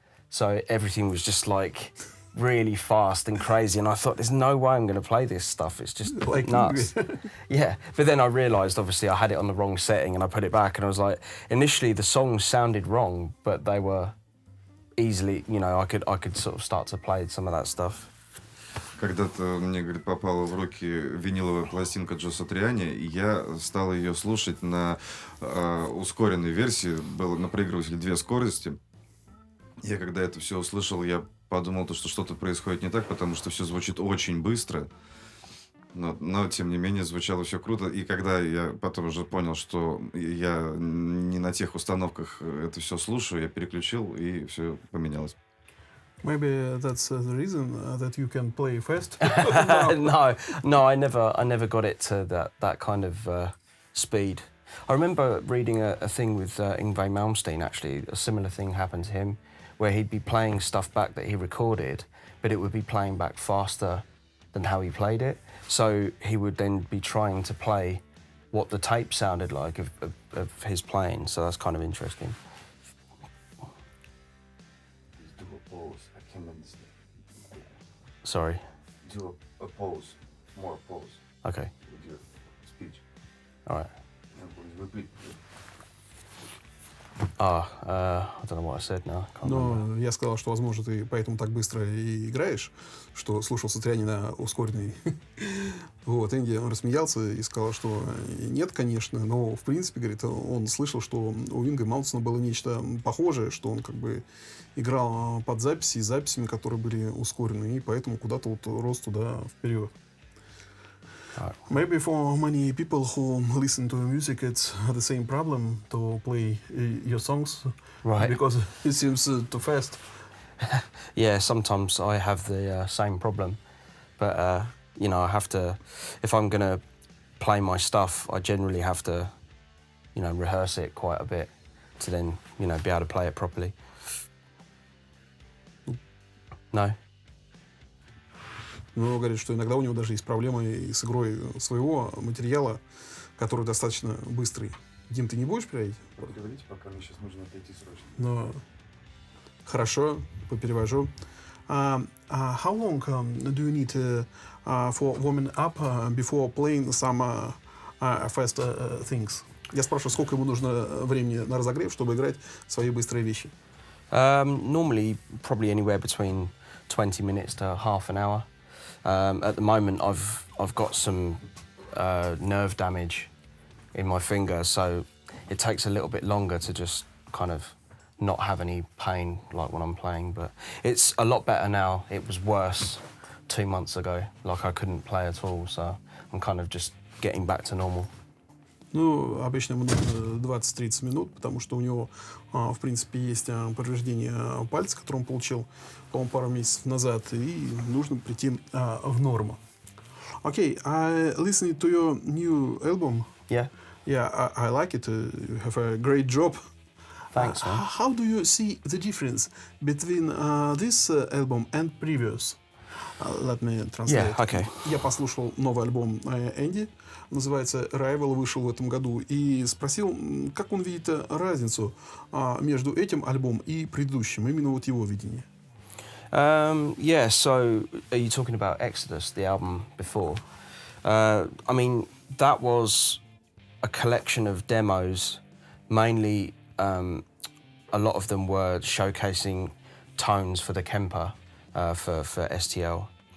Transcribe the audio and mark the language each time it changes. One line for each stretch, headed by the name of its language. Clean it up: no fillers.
English: So everything was just like really fast and crazy, and I thought, there's no way I'm going to play this stuff. It's just Like nuts. Yeah, but then I realised, obviously, I had it on the wrong setting, and I put it back, and I was like, initially the songs sounded wrong, but they were easily, you know, I could sort of start to play some of that stuff.
Russian: Когда-то мне, говорит, попала в руки виниловая пластинка Джо Сатриани, и я стал ее слушать на ускоренной версии, было на проигрывателе 2 скорости. Я когда это все услышал, я подумал, что что-то происходит не так, потому что все звучит очень быстро. Но, тем не менее, звучало все круто. И когда я потом уже понял, что я не на тех установках это все слушаю, я переключил, и все поменялось.
English: Maybe that's the reason that you can play fast. No, I never got it to that kind of speed. I remember reading a thing with Ingvi Mальmstina, actually. A similar thing happened to him, where he'd be playing stuff back that he recorded, but it would be playing back faster than how he played it. So he would then be trying to play what the tape sounded like of his playing. So that's kind of interesting. Do a pause. I can't understand. Sorry. Do a pause. More pause Okay. with your speech. All right. Repeat. I don't know what I said now. Can't remember.
Russian: Но я сказал, что, возможно, ты поэтому так быстро и играешь, что слушал Сатриани на ускоренной. Вот, Энди рассмеялся и сказал, что нет, конечно, но, в принципе, говорит, он слышал, что у Ингви Мальмстина было нечто похожее, что он как бы играл под записи и записями, которые были ускорены, и поэтому куда-то вот рос туда вперед.
English: Maybe for many people who listen to music, it's the same problem to play your songs, Right. because it seems too fast. Yeah, sometimes I have the same problem, but you know, I have to. If I'm gonna play my stuff, I generally have to, you know, rehearse it quite a bit to then, you know, be able to play it properly. No.
Russian: Но говорит, что иногда у него даже есть проблемы и с игрой своего материала, который достаточно быстрый. Дим, ты не будешь переводить? Говорите, пока мне сейчас нужно отойти срочно. Но хорошо, поперевожу.
English: How long do you need for warming up before playing some fast things?
Russian: Я спрашиваю, сколько ему нужно времени на разогрев, чтобы играть свои быстрые вещи?
English: Normally, probably anywhere between 20 minutes to half an hour. At the moment, I've got some nerve damage in my finger, so it takes a little bit longer to just kind of not have any pain like when I'm playing. But it's a lot better now. It was worse 2 months ago. Like I couldn't play at all, so I'm kind of just getting back to normal.
Russian: Ну, обычно ему нужно 20-30 минут, потому что у него, в принципе, есть повреждение пальца, которое он получил, по-моему, пару месяцев назад, и нужно прийти в норму.
English: Okay, I listened to your new album. Yeah. Yeah, I like it. You have a great job. Thanks, man. How do you see the difference between this album and previous? Let me translate. Yeah, okay.
Russian: Я послушал новый альбом Энди, называется Rival, вышел в этом году, и спросил, как он видит разницу между этим альбомом и предыдущим, именно вот его видение.
English: Yeah, so are you talking about Exodus, the album before? I mean, that was a collection of demos, mainly a lot of them were showcasing tones for the Kemper, for STL.